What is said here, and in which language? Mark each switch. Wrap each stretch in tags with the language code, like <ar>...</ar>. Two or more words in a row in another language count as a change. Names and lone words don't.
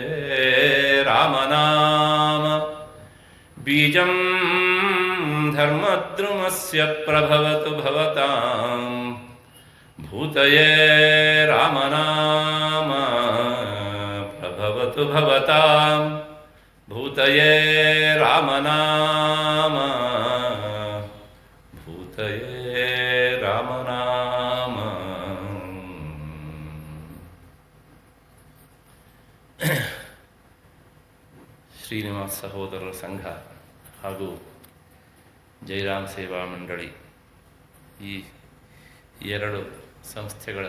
<sa>रामनाम बीजं धर्मद्रुमस्य प्रभवतु भवतां भूतये रामनाम प्रभवतु भवतां भूतये रामनाम भूतये रामनाम।</sa> <kn>ಶ್ರೀನಿವಾಸ ಸಹೋದರರ ಸಂಘ ಹಾಗೂ ಜೈರಾಮ್ ಸೇವಾ ಮಂಡಳಿ ಈ ಎರಡು ಸಂಸ್ಥೆಗಳ</kn>